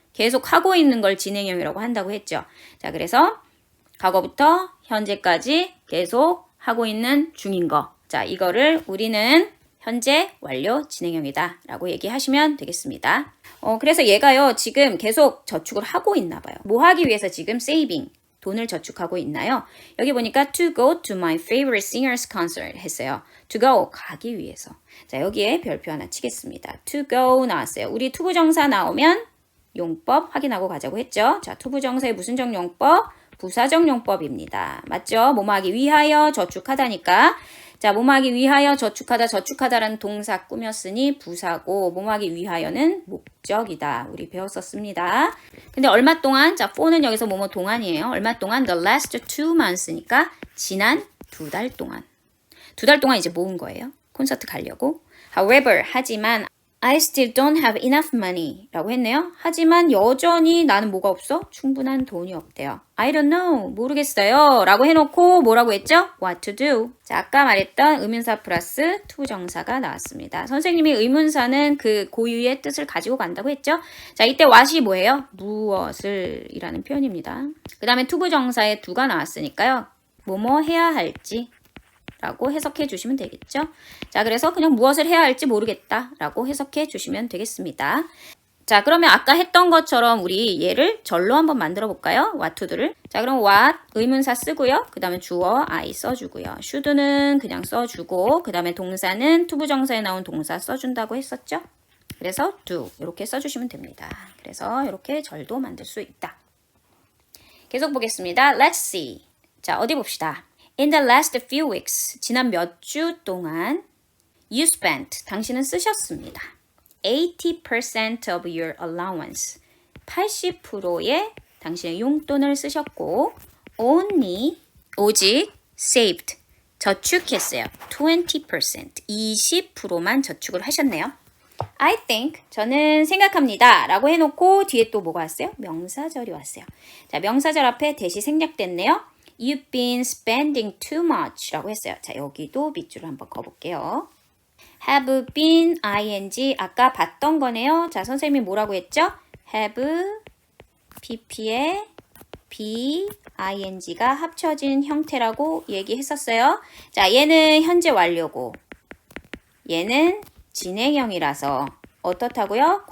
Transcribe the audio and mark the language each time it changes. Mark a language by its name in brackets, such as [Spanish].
[Korean] 계속 하고 있는 걸 진행형이라고 한다고 했죠. 자, 그래서 과거부터 현재까지 계속 하고 있는 중인 거. 자, 이거를 우리는 현재 완료 진행형이다 라고 얘기하시면 되겠습니다. 그래서 얘가요, 지금 계속 저축을 하고 있나 봐요. 뭐 하기 위해서 지금 saving, 돈을 저축하고 있나요? 여기 보니까 [English] to go to my favorite singer's concert 했어요. [Korean] to go, 가기 위해서. 자, 여기에 별표 하나 치겠습니다. to go 나왔어요. 우리 투부정사 나오면 용법 확인하고 가자고 했죠. 자, 투부정사의 무슨 정용법? 부사적 용법입니다. 맞죠? 뭐뭐하기 위하여 저축하다니까. 자, 뭐뭐하기 위하여 저축하다라는 동사 꾸몄으니 부사고 뭐뭐하기 위하여는 목적이다. 우리 배웠었습니다. 근데 얼마 동안? 자, for는 여기서 뭐뭐 동안이에요. 얼마 동안? [English] The last 2 months니까 [Korean] 지난 2달 동안. 2달 동안 이제 모은 거예요. 콘서트 가려고. [English] However, [Korean] 하지만 [English] I still don't have enough money [Korean] 라고 했네요. 하지만 여전히 나는 뭐가 없어? 충분한 돈이 없대요. [English] I don't know. [Korean] 모르겠어요. 라고 해놓고 뭐라고 했죠? [English] What to do. [Korean] 자, 아까 말했던 의문사 플러스 투부정사가 나왔습니다. 선생님이 의문사는 그 고유의 뜻을 가지고 간다고 했죠? 자, 이때 what이 뭐예요? 무엇을 이라는 표현입니다. 그 다음에 투부정사에 do가 나왔으니까요. 뭐뭐 해야 할지 라고 해석해 주시면 되겠죠. 자, 그래서 그냥 무엇을 해야 할지 모르겠다 라고 해석해 주시면 되겠습니다. 자, 그러면 아까 했던 것처럼 우리 얘를 절로 한번 만들어 볼까요? what to를. 자, 그럼 what 의문사 쓰고요. 그 다음에 주어 I 써주고요. should는 그냥 써주고 그 다음에 동사는 투부정사에 나온 동사 써준다고 했었죠. 그래서 do 이렇게 써주시면 됩니다. 그래서 이렇게 절도 만들 수 있다. 계속 보겠습니다. [English] Let's see. [Korean] 자, 어디 봅시다. [English] In the last few weeks, [Korean] 지난 몇 주 동안 [English] you spent, [Korean] 당신은 쓰셨습니다. [English] 80% of your allowance, [Korean] 80%의 당신의 용돈을 쓰셨고 [English] only, 오직 saved, [Korean] 저축했어요. 20%, 20%만 저축을 하셨네요. I think, 저는 생각합니다 라고 해놓고 뒤에 또 뭐가 왔어요? 명사절이 왔어요. 자, 명사절 앞에 대시 생략됐네요. [English] You've been spending too much [Korean] 라고 했어요. 자, 여기도 밑줄을 한번 그어볼게요. [English] Have been ing [Korean] 아까 봤던 거네요. 자, 선생님이 뭐라고 했죠? [English] Have pp [Korean] 에 [English] be ing [Korean] 가 합쳐진 형태라고 얘기했었어요. 자, 얘는 현재 완료고 얘는 진행형이라서 어떻다고요?